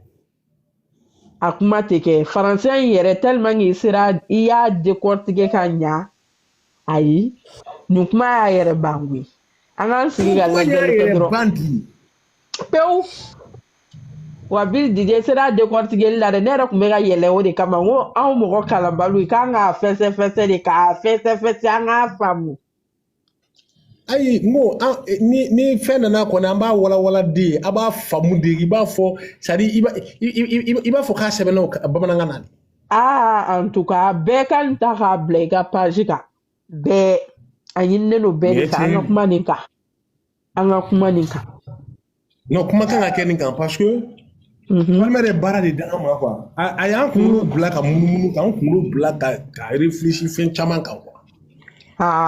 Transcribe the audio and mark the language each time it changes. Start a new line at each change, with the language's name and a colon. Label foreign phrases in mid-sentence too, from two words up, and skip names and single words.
Bambara: a kuma tɛ kɛ faransɛ in yɛrɛ
French: tellement que
Bambara: i y'a décortiquer ka ɲa ayi nin kuma y'a yɛrɛ ban koyi an k'an sigi ka lajɛli kɛ dɔrɔn pewu wa Bill DJ sera décortiquer la de ne yɛrɛ tun bɛ ka yɛlɛ o de kama n ko anw mɔgɔ kalanbaliw k'an k'a fɛsɛfɛsɛ de k'a fɛsɛfɛsɛ an k'a faamu ayi n ko ni fɛn nana kɔni an b'a walawala de a b'a faamu de i b'a fɔ
French: c'est à dire
Bambara: i b'a fɔ k'a sɛbɛnna bamanankan na
French: en tout cas
Bambara: bɛɛ ka n ta k'a bila i ka page kan bɛɛ a ɲininen don bɛɛ de kan an ka kuma nin kan non kuma kan ka kɛ nin kan
French: parce que
Bambara: walima de baara de d'an ma quoi a y'an kunkolo bila ka munumunu k'an kunkolo bila ka réfléchir fɛn caman kan quoi